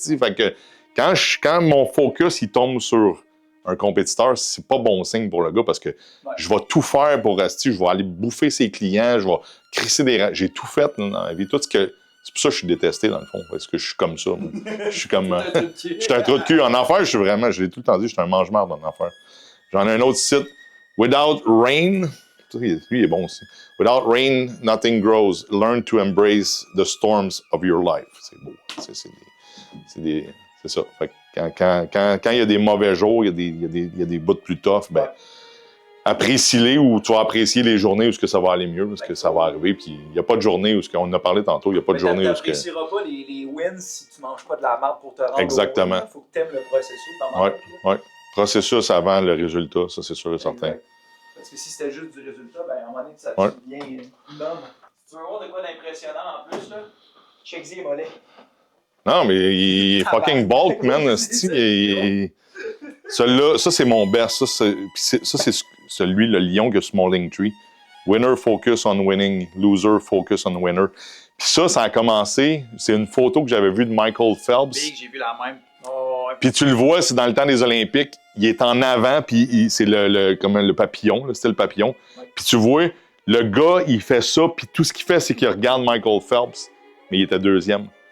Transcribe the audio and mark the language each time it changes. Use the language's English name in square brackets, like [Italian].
[French] Fait que quand mon focus il tombe sur un compétiteur, c'est pas bon signe pour le gars parce que je vais tout faire pour rester. Je vais aller bouffer ses clients, je vais crisser des... J'ai tout fait dans la vie. Tout ce que... C'est pour ça que je suis détesté, dans le fond, parce que je suis comme ça. Moi. Je suis comme... je suis un trou de cul. En affaires, je l'ai tout le temps dit, je suis un mange-marde en affaires. J'en ai un autre site. [English] Without rain... [French] Lui, il est bon aussi. [English] Without rain, nothing grows. Learn to embrace the storms of your life. [French] C'est beau. C'est ça. Fait que quand il y a des mauvais jours, il y a des bouts plus tough, ben, apprécie-les ou tu vas apprécier les journées où ça va aller mieux, parce que ça va arriver. Puis il n'y a pas de journée où, on en a parlé tantôt, il n'y a pas de journée où... Tu n'apprécieras pas les wins si tu ne manges pas de la marde pour te rendre Exactement. au win. Il faut que tu aimes le processus dans ma tête. Oui. Processus avant le résultat, ça c'est sûr et certain. Parce que si c'était juste du résultat, ben à un moment donné, ça devient une homme. Si tu veux voir de quoi d'impressionnant en plus, là, check-y les mollets. Non, mais il est [English] fucking bulk, man. [French] Celui-là, ça c'est mon best. Ça, c'est celui, le lion que sur mon Linktree. [English] Winner focus on winning, loser focus on winner. [French] Puis ça a commencé, c'est une photo que j'avais vue de Michael Phelps. Big, j'ai vu la même. Puis tu le vois, c'est dans le temps des Olympiques, il est en avant, puis c'est comme le papillon, le style papillon. Puis tu vois, le gars, il fait ça, puis tout ce qu'il fait, c'est qu'il regarde Michael Phelps, mais il était deuxième.